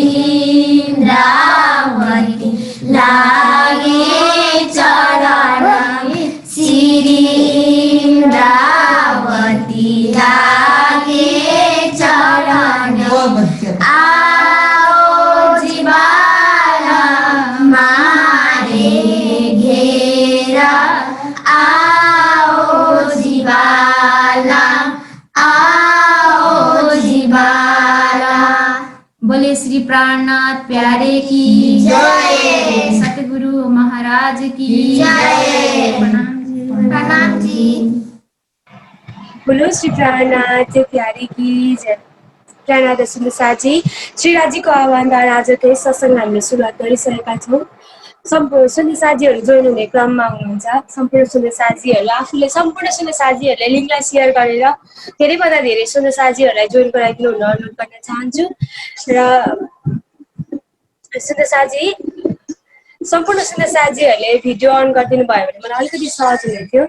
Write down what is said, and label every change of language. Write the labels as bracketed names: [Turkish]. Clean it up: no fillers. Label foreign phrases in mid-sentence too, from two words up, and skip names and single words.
[Hindi] इन्द्रावती लागे चरण, श्री इन्द्रावती लागे चरण आओ जिबाला मारे घेरा, आओ जिबाला, आओ जिबाला। बोले श्री प्राणनाथ प्यारे की जय, सतगुरु महाराज की जय। प्रणाम जी। प्रणाम जी। बोलो श्री प्राणनाथ प्यारे की जय। [Nepali] प्राणनाथ सुन्दै साजी श्री राजीको आह्वानद्वारा आजको यस सत्सङ्ग हामीले सुरुवात गरिसकेका छौँ। सम्पूर्ण सुन्दै साजीहरू जोइन हुने क्रममा हुनुहुन्छ। सम्पूर्ण सुन्दै साजीहरू आफूले सम्पूर्ण सुन्दै साजीहरूले लिङ्कलाई सेयर गरेर धेरैभन्दा धेरै सुन्दै साजीहरूलाई जोइन गराइदिनु हुन अनुरोध गर्न चाहन्छु र सुन्दै साजी सम्पूर्ण सुन्दै साजीहरूले [English] video on [Nepali] गरिदिनु भयो भने मलाई अलिकति सहज हुने थियो।